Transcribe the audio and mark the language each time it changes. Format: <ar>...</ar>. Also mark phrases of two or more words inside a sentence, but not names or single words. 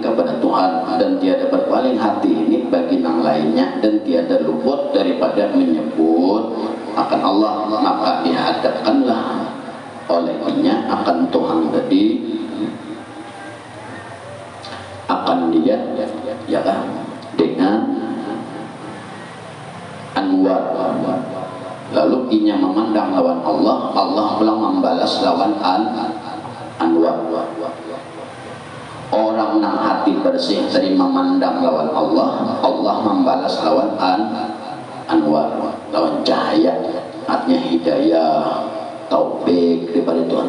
<id>kepada Tuhan, dan tiada berpaling hati ini bagi yang lainnya, dan tiada luput daripada menyebut akan Allah, maka dihadapkanlah olehnya akan Tuhan tadi, akan dia ya kan dengan anwar.</id> <bjn>Lalu inya memandang lawan Allah, Allah pulang membalas lawan anwar. Orang nang hati bersih tadi memandang lawan Allah, Allah membalas lawan anwar, lawan cahaya, artinya hidayah, taufik daripada Tuhan.</bjn>